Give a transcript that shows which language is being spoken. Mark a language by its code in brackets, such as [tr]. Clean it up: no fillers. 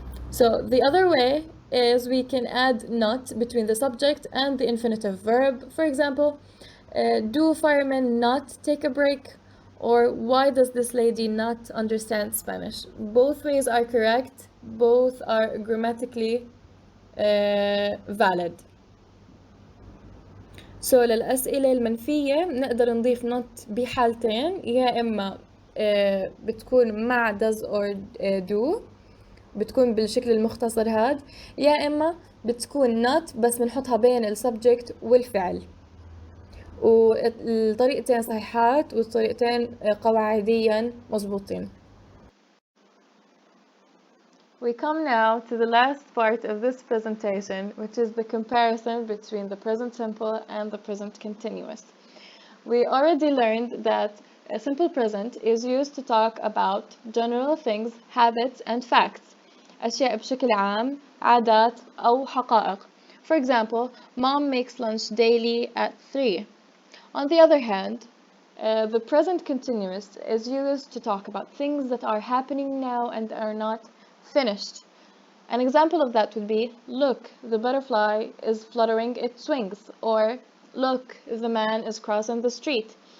[en] So the other way is we can add not between the subject and the infinitive verb. For example, do firemen not take a break? Or why does this lady not understand Spanish? Both ways are correct. Both are grammatically valid. [ar] So للأسئلة المنفية نقدر نضيف not بحالتين، يا إما بتكون مع [en] does or do، [ar] بتكون بالشكل المختصر هاد، يا إما بتكون not بس بنحطها بين السبجكت والفعل. والطريقتين صحيحات والطريقتين قواعديا مظبوطين. [en] We come now to the last part of this presentation, which is the comparison between the present simple and the present continuous. We already learned that a simple present is used to talk about general things, habits, and facts. [ar] أشياء بشكل عام، عادات أو حقائق. [en] For example, mom makes lunch daily at 3. On the other hand, the present continuous is used to talk about things that are happening now and are not finished. An example of that would be, look, the butterfly is fluttering its wings, or look, the man is crossing the street.